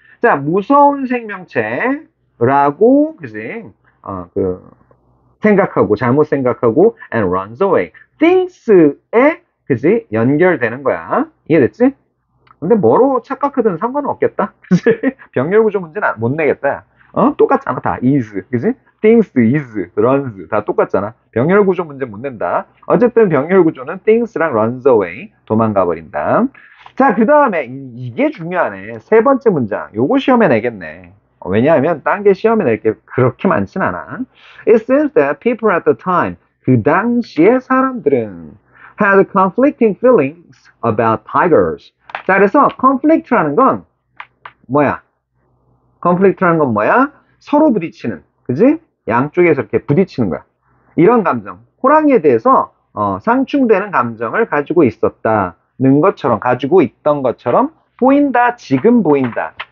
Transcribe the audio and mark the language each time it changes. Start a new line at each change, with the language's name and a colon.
Korean: 자, 무서운 생명체라고 그지? 생각하고 잘못 생각하고
English: and runs away.
Korean: things에 그지? 연결되는 거야. 이해됐지? 근데 뭐로 착각하든 상관은 없겠다. 그지? 병렬 구조 문제는 못 내겠다. 똑같잖아. 다 is. 그지? things, is, runs 다 똑같잖아. 병렬 구조 문제 못 낸다. 어쨌든 병렬 구조는 things랑
English: runs away
Korean: 도망가 버린다. 자, 그 다음에 이게 중요하네. 세 번째 문장. 요거 시험에 내겠네. 왜냐하면 딴 게 시험에 낼 게 그렇게 많진 않아.
English: It seems that people at the time
Korean: 그 당시에 사람들은
English: had conflicting feelings about tigers.
Korean: 자, 그래서 conflict라는 건 뭐야? conflict라는 건 뭐야? 서로 부딪히는, 그지? 양쪽에서 이렇게 부딪히는 거야. 이런 감정, 호랑이에 대해서 상충되는 감정을 가지고 있었다는 것처럼, 가지고 있던 것처럼 보인다, 지금 보인다.